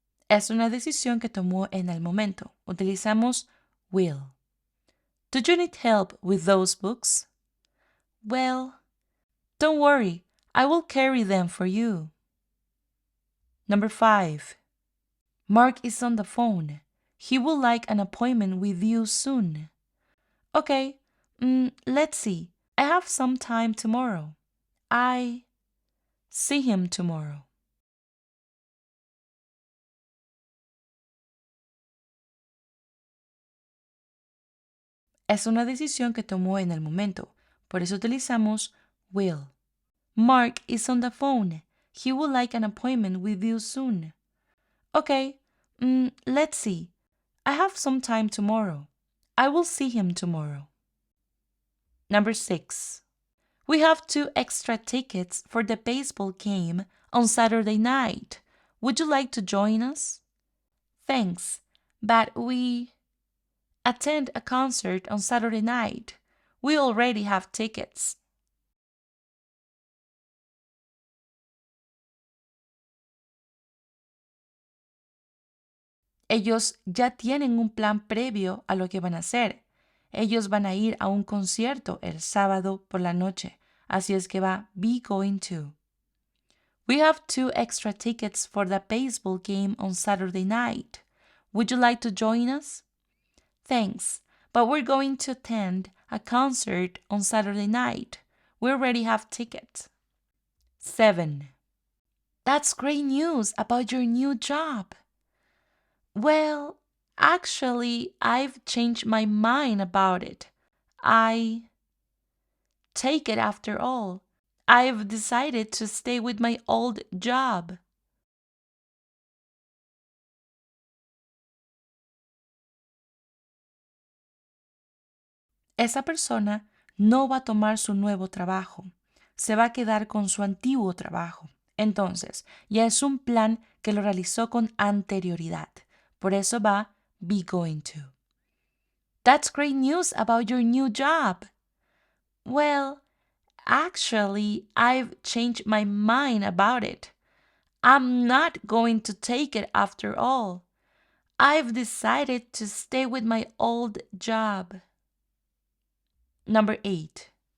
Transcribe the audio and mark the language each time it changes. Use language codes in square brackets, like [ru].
[es] Es una decisión que tomó en el momento. Utilizamos will. [en] Do you need help with those books? Well, don't worry. I will carry them for you. Number 5. Mark is on the phone. He would like an appointment with you soon. Okay, let's see. I have some time tomorrow. I see him tomorrow. [es] Es una decisión que tomó en el momento. Por eso utilizamos [en] will. Mark is on the phone. He would like an appointment with you soon. Okay, let's see. I have some time tomorrow. I will see him tomorrow. Number 6. We have 2 extra tickets for the baseball game on Saturday night. Would you like to join us? Thanks, but we attend a concert on Saturday night. We already have tickets. [es] Ellos ya tienen un plan previo a lo que van a hacer. Ellos van a ir a un concierto el sábado por la noche. Así es que va be going to. [en] We have 2 extra tickets for the baseball game on Saturday night. Would you like to join us? Thanks, but we're going to attend a concert on Saturday night. We already have tickets. 7. That's great news about your new job. Well, actually, I've changed my mind about it. Take it after all. I've decided to stay with my old job. [es] Esa persona no va a tomar su nuevo trabajo. Se va a quedar con su antiguo trabajo. Entonces, ya es un plan que lo realizó con anterioridad. Por eso va be going to. [en] That's great news about your new job. Well, actually, I've changed my mind about it. I'm not going to take it after all. I've decided to stay with my old job. Number 8.